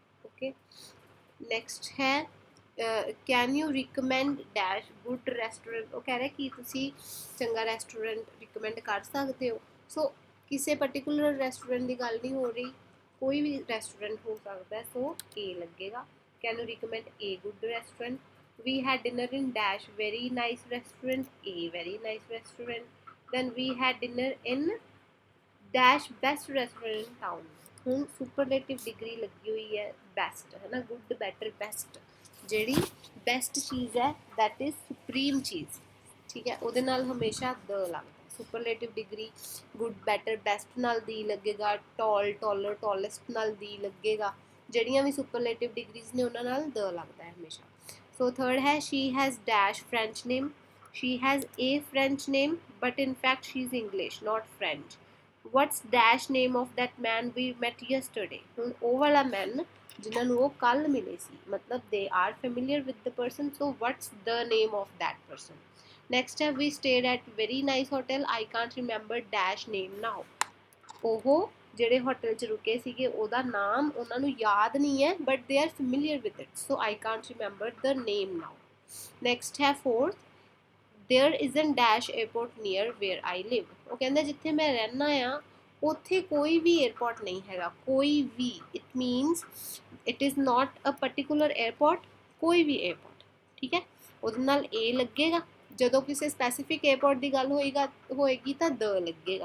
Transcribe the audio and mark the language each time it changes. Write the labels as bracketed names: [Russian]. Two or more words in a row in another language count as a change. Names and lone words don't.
[English] okay, next ਹੈ can you recommend dash good restaurant. [Punjabi] ਉਹ ਕਹਿ ਰਿਹਾ ਕਿ ਤੁਸੀਂ ਚੰਗਾ [English] restaurant recommend [Punjabi] ਕਰ ਸਕਦੇ ਹੋ। ਸੋ ਕਿਸੇ [English] particular restaurant [Punjabi] ਦੀ ਗੱਲ ਨਹੀਂ ਹੋ ਰਹੀ, ਕੋਈ ਵੀ ਰੈਸਟੋਰੈਂਟ ਹੋ ਸਕਦਾ ਹੈ, ਸੋ ਏ ਲੱਗੇਗਾ। [English] can you recommend a good restaurant. we had dinner in dash very nice restaurant, a very nice restaurant. then we had dinner in dash best restaurant in town। [Punjabi] ਹੁਣ [English] superlative degree [Punjabi] ਲੱਗੀ ਹੋਈ ਹੈ ਬੈਸਟ, ਹੈ ਨਾ, [English] good better best. [Punjabi] ਜਿਹੜੀ ਬੈਸਟ ਚੀਜ਼ ਹੈ [English] that is supreme [Punjabi] ਚੀਜ਼, ਠੀਕ ਹੈ, ਉਹਦੇ ਨਾਲ ਹਮੇਸ਼ਾ ਦ ਲੱਗਦਾ। [English] superlative degree good better best [Punjabi] ਨਾਲ ਦੀ ਲੱਗੇਗਾ, [English] tall taller tallest [Punjabi] ਨਾਲ ਦੀ ਲੱਗੇਗਾ। ਜਿਹੜੀਆਂ ਵੀ [English] superlative degrees [Punjabi] ਨੇ ਉਹਨਾਂ ਨਾਲ ਦ ਲੱਗਦਾ ਹੈ ਹਮੇਸ਼ਾ। [English] so third ਹੈ she has dash French name। she has a French name but in fact she is English not French। what's dash name of that man we met yesterday। [Punjabi] ਹੁਣ ਉਹ ਵਾਲਾ man ਜਿਨ੍ਹਾਂ ਨੂੰ ਉਹ ਕੱਲ ਮਿਲੇ ਸੀ, ਮਤਲਬ [English] they are familiar with the person, so what's the name of that person। next ਹੈ we stayed at very nice hotel, I can't remember dash name now। [Punjabi] ਉਹ ਜਿਹੜੇ ਹੋਟਲ 'ਚ ਰੁਕੇ ਸੀਗੇ ਉਹਦਾ ਨਾਮ ਉਹਨਾਂ ਨੂੰ ਯਾਦ ਨਹੀਂ ਹੈ [English] but they are familiar with it, so I can't remember the name now. ਨੈਕਸਟ ਹੈ fourth there isn't dash airport near where I live. [Punjabi] ਉਹ ਕਹਿੰਦਾ ਜਿੱਥੇ ਮੈਂ ਰਹਿਣਾ ਆ ਉੱਥੇ ਕੋਈ ਵੀ 에ਅਰਪੋਰਟ ਨਹੀਂ ਹੈਗਾ, ਕੋਈ ਵੀ, [English] it means it is not a particular airport, [Punjabi] ਕੋਈ ਵੀ 에ਅਰਪੋਰਟ, ਠੀਕ ਹੈ, ਉਹਦੇ ਨਾਲ ਏ ਲੱਗੇਗਾ। ਜਦੋਂ ਕਿਸੇ [English] specific airport [Punjabi] ਦੀ ਗੱਲ ਹੋਏਗੀ ਤਾਂ ਦ ਲੱਗੇਗਾ।